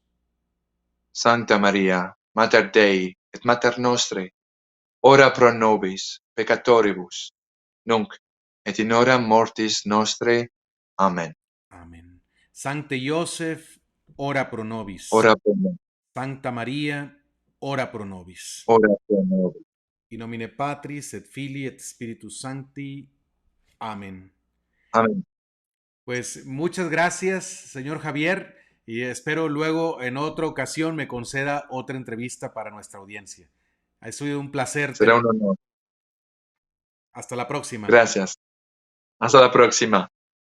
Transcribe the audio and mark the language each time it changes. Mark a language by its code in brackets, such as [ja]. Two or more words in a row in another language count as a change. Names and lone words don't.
[la] Sancta Maria, Mater Dei, et Mater Nostre, ora pro nobis peccatoribus, nunc et in hora mortis nostre. Amen. Amen. Sancte Iosef, ora pro nobis. Ora pro nobis. Sancta Maria, ora pro nobis. Ora pro nobis. In nomine Patris et Filii et Spiritus Sancti. Amén. Amén. [es] Pues muchas gracias, señor Javier, y espero luego en otra ocasión me conceda otra entrevista para nuestra audiencia. Ha sido un placer. Será un honor. Hasta la próxima. Gracias. Hasta la próxima.